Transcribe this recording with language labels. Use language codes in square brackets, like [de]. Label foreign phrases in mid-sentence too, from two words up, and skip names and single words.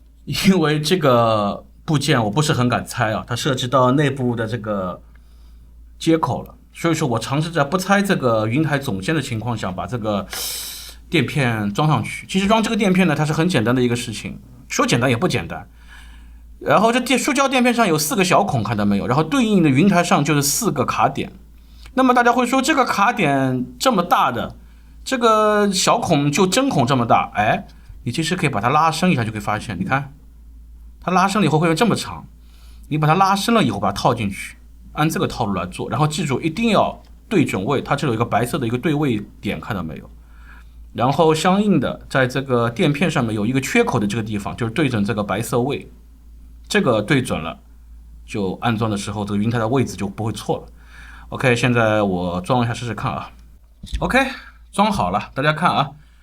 [zh] 因為這個部件我不是很敢拆啊，它涉及到內部的這個接口了，所以說我嘗試在不拆這個雲台总線的情況下，把這個墊片裝上去。其實裝這個墊片呢，它是很簡單的一個事情，說簡单也不簡單。然後這塑膠墊片上有4個小孔，看到沒有？然後對應的雲台上就是4個卡點。那麼大家會說，這個卡點這麼大的，這個小孔就针孔這麼大，哎，你其實可以把它拉伸一下，就可以發現，你看，它拉伸了以後會有這麼長。你把它拉伸了以后，把它套進去，按這個套路來做。然後記住，一定要對準位，它這裡有一個白色的一個對位點，看到沒有？然後相應的，在這個墊片上面有一個缺口的這個地方，就是對準這個白色位，這個對準了，就安裝的時候，這個雲台的位置就不會錯了。OK， 現在我裝一下試試看啊。OK， 裝好了，大家看啊